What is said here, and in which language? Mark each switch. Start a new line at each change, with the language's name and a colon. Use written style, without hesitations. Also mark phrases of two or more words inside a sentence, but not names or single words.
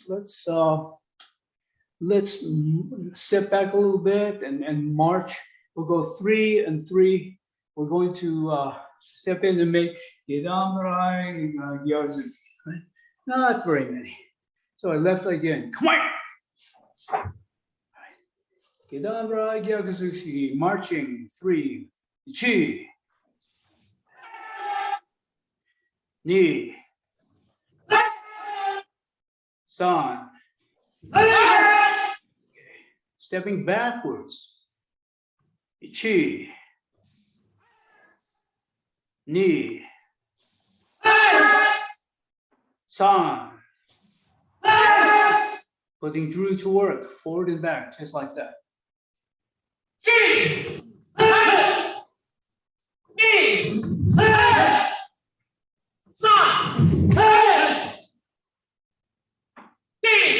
English: Let's step back a little bit and march. We'll go 3 and 3. We're going to step in and make Gedamrai Gyarzuk. Not very many. So I left again. Come on. Gedamrai Gyarzuk, marching 3.
Japanese: Chi. Ni. San.
English: Okay. Stepping backwards.
Japanese: Ichi. Ni. San.
English: Putting Drew to work, forward and back, just like that.
Japanese: Chi. Ni. San.